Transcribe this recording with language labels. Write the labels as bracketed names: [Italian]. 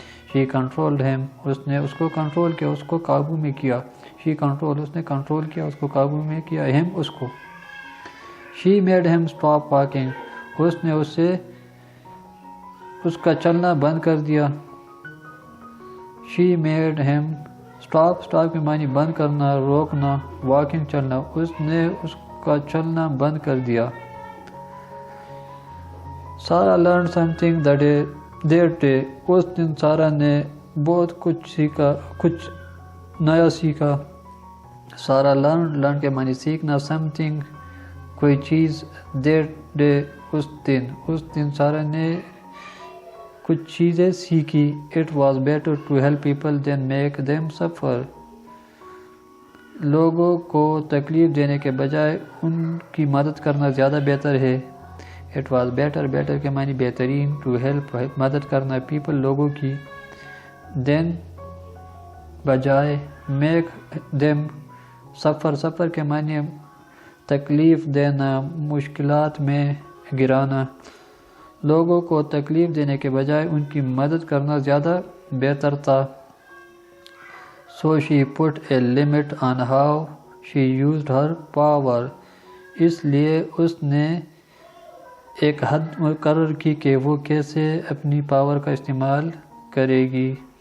[English] She controlled him، [Urdu] اس نے اس کو control کیا، اس کو قابو میں کیا۔ [English] She controlled، [Urdu] اس نے کنٹرول کیا، اس کو قابو میں کیا، [English] him [Urdu] اس کو۔ [English] She made him stop walking، [Urdu] اس نے اسے اس کا چلنا بند کر دیا. [English] She made him stop. Stop [Urdu] کے معنی بند کرنا، روکنا. [English] Walking [Urdu] چلنا. اس نے اس کا چلنا بند کر دیا. [English] Sarah learned something that day. [Urdu] اس دن سارا نے بہت کچھ سیکھا، کچھ نیا سیکھا. سارا لرن کے معنی سیکھنا، [English] something [Urdu] کوئی چیز. [English] that day [Urdu] اس دن سارا نے کچھ چیزیں سیکھی. [English] It was better to help people than make them suffer. [Urdu] لوگوں کو تکلیف دینے کے بجائے ان کی مدد کرنا زیادہ بہتر ہے. [English] It was better [Urdu] کے معنی بہترین. [English] To help [Urdu] مدد کرنا [English] people [Urdu] لوگوں کی. [English] Then [Urdu] بجائے. [English] Make them suffer [Urdu] کے معنی تکلیف دینا، مشکلات میں گرانا. لوگوں کو تکلیف دینے کے بجائے ان کی مدد کرنا زیادہ بہتر تھا. [English] So she put a limit on how she used her power. [Urdu] اس لیے اس نے ایک حد مقرر کی کہ وہ کیسے اپنی پاور کا استعمال کرے گی.